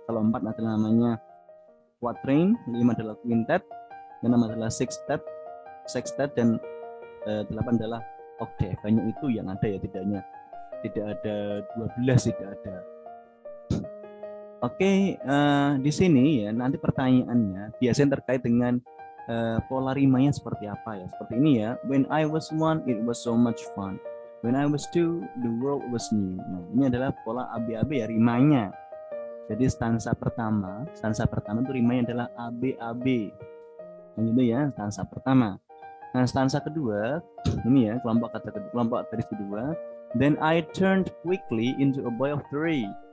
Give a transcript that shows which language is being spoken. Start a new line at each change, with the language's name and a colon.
Indonesian: Kalau 4 adalah namanya quatrain, 5 adalah quintet, 6 adalah sextet, dan 8 adalah octave. Banyak itu yang ada ya, tidak ada 12, tidak ada. Oke, di sini ya nanti pertanyaannya biasanya terkait dengan pola rimanya seperti apa ya. Seperti ini ya.
English: When I was 1, it was so much fun. When I was 2, the world was new.
Indonesian: Nah, ini adalah pola AB-AB ya rimanya. Jadi stansa pertama itu rimanya adalah AB-AB. Nah, gitu ya, stansa pertama. Nah, stansa kedua, ini ya, kelompok baris kedua.
English: Then I turned quickly into a boy of 3.